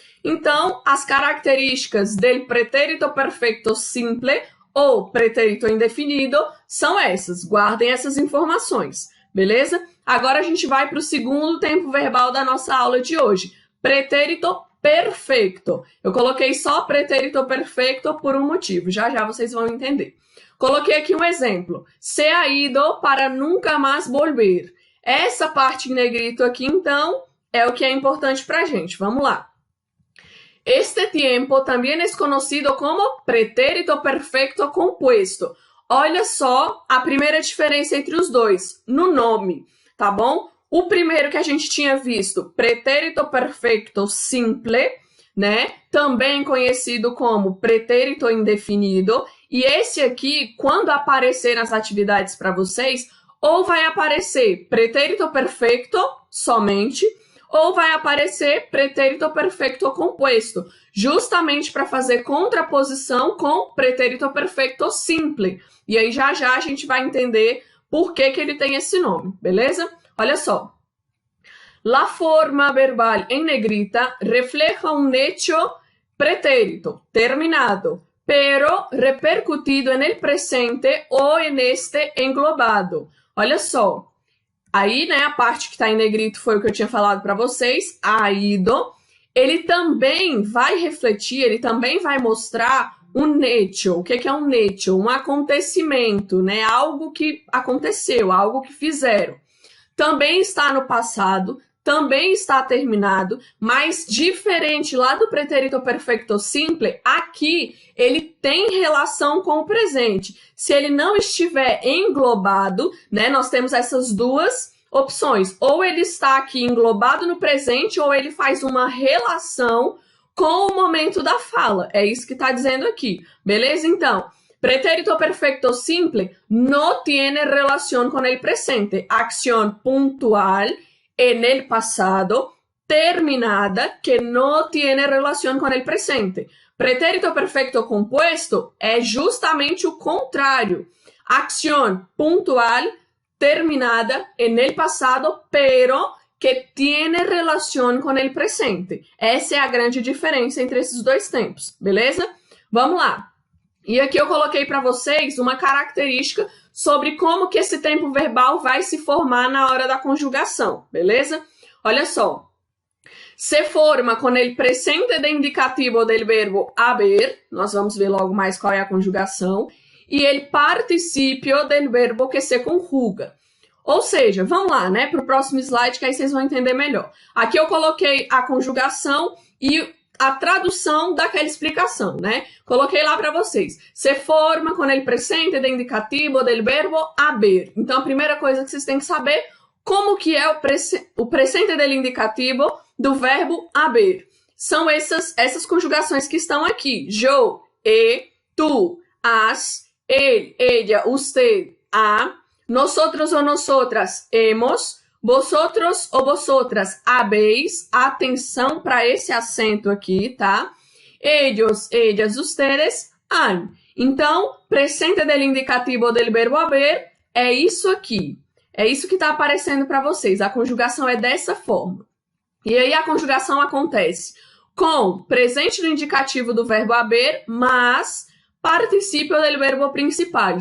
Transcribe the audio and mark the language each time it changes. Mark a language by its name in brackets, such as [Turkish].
[Portuguese] Então, as características del pretérito perfecto simple ou pretérito indefinido são essas. Guardem essas informações, beleza? Agora a gente vai para o segundo tempo verbal da nossa aula de hoje. Pretérito perfecto. Eu coloquei só pretérito perfecto por um motivo. Já já vocês vão entender. Coloquei aqui um exemplo. [Spanish] Se ha ido para nunca más volver. [Portuguese] Essa parte em negrito aqui, então, é o que é importante para a gente. Vamos lá. [Spanish] Este tiempo [Portuguese] também é conhecido como pretérito perfecto compuesto. Olha só a primeira diferença entre os dois, no nome, tá bom? O primeiro que a gente tinha visto, pretérito perfecto simple, né? Também conhecido como pretérito indefinido. E esse aqui, quando aparecer nas atividades para vocês, ou vai aparecer pretérito perfecto somente, ou vai aparecer pretérito perfecto compuesto, justamente para fazer contraposição com pretérito perfecto simple. E aí já já a gente vai entender por que ele tem esse nome, beleza? Olha só. [Spanish] La forma verbal en negrita refleja un hecho pretérito terminado, pero repercutido en el presente o en este englobado. [Portuguese] Olha só. Aí, né, a parte que está em negrito foi o que eu tinha falado para vocês, ha ido. Ele também vai refletir, ele também vai mostrar um hecho. O que é um hecho? Um acontecimento, né? Algo que aconteceu, algo que fizeram. Também está no passado, também está terminado, mas diferente lá do pretérito perfecto simple, aqui ele tem relação com o presente. Se ele não estiver englobado, né, nós temos essas duas opções. Ou ele está aqui englobado no presente, ou ele faz uma relação com o momento da fala. É isso que está dizendo aqui. Beleza? Então, [Spanish] pretérito perfecto simple no tiene relación con el presente. Acción puntual en el pasado terminada que no tiene relación con el presente. [Portuguese] Pretérito perfecto compuesto é justamente o contrário. [Spanish] Acción puntual terminada en el pasado, pero que tiene relación con el presente. [Portuguese] Essa é a grande diferença entre esses dois tempos, beleza? Vamos lá. E aqui eu coloquei para vocês uma característica sobre como que esse tempo verbal vai se formar na hora da conjugação, beleza? [Spanish] Olha só. Se forma com el presente de indicativo del verbo haber, [Portuguese] nós vamos ver logo mais qual é a conjugação, [Spanish] e el participio del verbo que se conjuga. [Portuguese] Ou seja, vamos lá, né, para o próximo slide que aí vocês vão entender melhor. Aqui eu coloquei a conjugação e a tradução daquela explicação, né? Coloquei lá para vocês. [Spanish] Se forma com el presente de indicativo del verbo haber. [Portuguese] Então, a primeira coisa que vocês têm que saber, como que é o presente del indicativo do verbo haber. São essas conjugações que estão aqui. [Spanish] Yo, tu, as, él, ella, usted, a, nosotros o nosotras, hemos, vosotros ou vosotras, habéis. [Portuguese] Atenção para esse acento aqui, tá? [Spanish] Ellos, ellas, ustedes, han. [Portuguese] Então, [Spanish] presente del indicativo del verbo haber [Portuguese] é isso aqui. É isso que está aparecendo para vocês. A conjugação é dessa forma. E aí a conjugação acontece com presente do indicativo do verbo haber, mas [Spanish] participio del verbo principal.